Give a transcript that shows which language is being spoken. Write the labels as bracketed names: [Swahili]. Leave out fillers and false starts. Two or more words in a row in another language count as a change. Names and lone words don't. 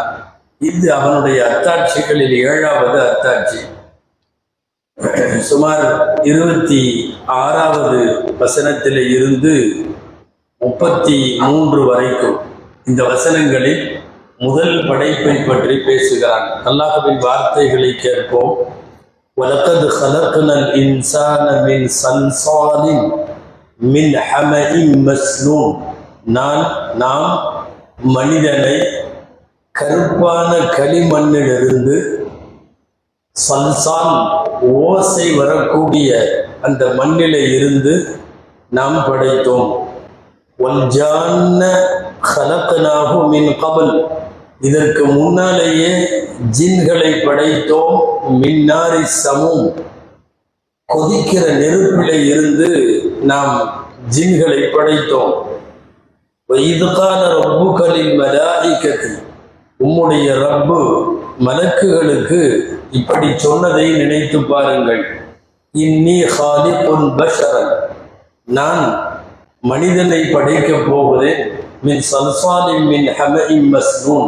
[Tamil] இது அவனுடைய அத்தாட்சிகளில் 7வது அத்தாட்சி. சுமார் 26வது வசனத்திலே இருந்து 33 வரைக்கும் இந்த வசனங்களில் முதல் படைப்பை பற்றி பேசுகிறான். அல்லாஹ்வின் வார்த்தைகளை கேட்போம். [Arabic] وَلَقَدْ خَلَقْنَا الْإِنسَانَ مِنْ صَلْصَالٍ مِنْ حَمَإٍ مَسْنُونٍ. [Tamil] நாம் மனிதனை கருப்பான களிமண்ணிலிருந்து, சல்சால் ஓசை வரக்கூடிய அந்த மண்ணிலே இருந்து நாம் படைத்தோம். [Arabic] وَالْجَانَّ خَلَقْنَاهُ مِنْ قَبْلُ. [Tamil] இதற்கு முன்னாலேயே ஜின்களை படைத்தோம். [Arabic] من نار السموم. [Tamil] கொதிக்கிற நெருப்பிலே இருந்து நாம் ஜின்களை படைத்தோம். [Arabic] وَإِذْ قَالَ رَبُّكَ لِلْمَلَائِكَةِ. [Tamil] உம்முடைய ரப்பு மலக்குகளுக்கு இப்படி சொன்னதை நினைத்து பாருங்கள். [Arabic] إني خالق بشرا. [Tamil] நான் மனிதனை படைக்கப் போகிறேன். [Arabic] من صلصال من حمإ مسنون.